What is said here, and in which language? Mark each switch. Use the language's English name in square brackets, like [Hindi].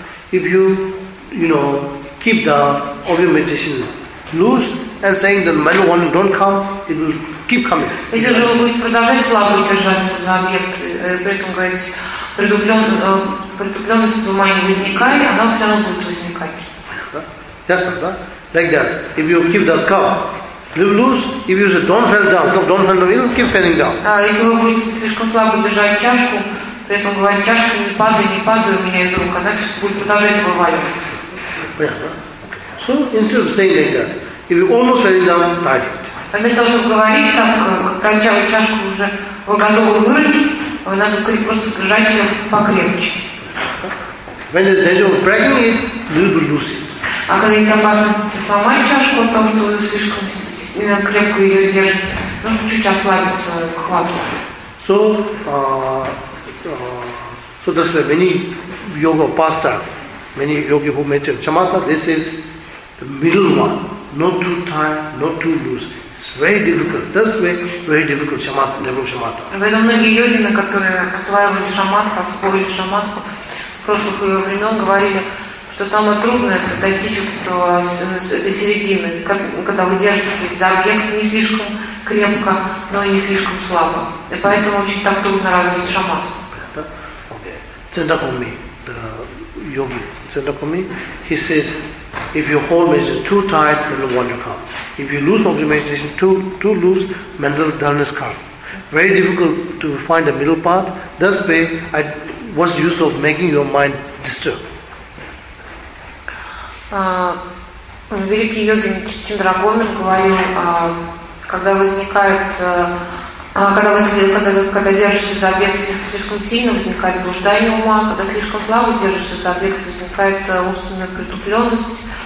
[English] If you, you know, keep the object meditation loose and saying that mellow one don't come, it will keep coming. [Russian] Если же вы будете продолжать слабо держаться за объект, при этом говорить, притупленность ума не возникает, она все равно будет возникать. [English] Yes, like that. Like that. If you keep the cup, live loose. If you say, don't fall down, don't fall down, you'll keep falling down. [Russian] Если вы будете слишком слабо держать чашку, при этом говорить, чашка не падай у меня из рук, она будет продолжать вываливаться. [English] Yeah. So, instead of saying like that, if you almost fell down, tighten it. [Russian] Вместо того, чтобы говорить, когда чашку уже вы готовы выровнять, надо просто держать ее покрепче. [English] When there's danger of breaking it, you will lose it. [Russian] А когда есть опасность сломать чашку, потому что вы слишком крепко ее держите, нужно чуть ослабить свою хватку. [English] So that's why many yogi who mention samatha, this is the middle one, not too tight, not too loose. It's very difficult. That's why very difficult samatha, develop samatha. [Russian] В этом многие йоги, которые осваивали самадху, освоили самадху, в прошлых ее времен говорили, что самое трудное — это достичь вот этого середины, когда вы держитесь за объект не слишком крепко, но и не слишком слабо. И поэтому очень так трудно развить шаматху. [English] Центакоми, the yogi, Центакоми, he says, if you hold meditation too tight, mental one will come. If you lose object meditation too loose, mental dullness come. Very difficult to find the middle path. That's why what's the use of making your mind disturbed? [Russian] Великий йогин Чандрагоми говорил, когда держишься за объект слишком сильно, возникает блуждание ума, когда слишком слабо держишься за объект, возникает умственная притупленность.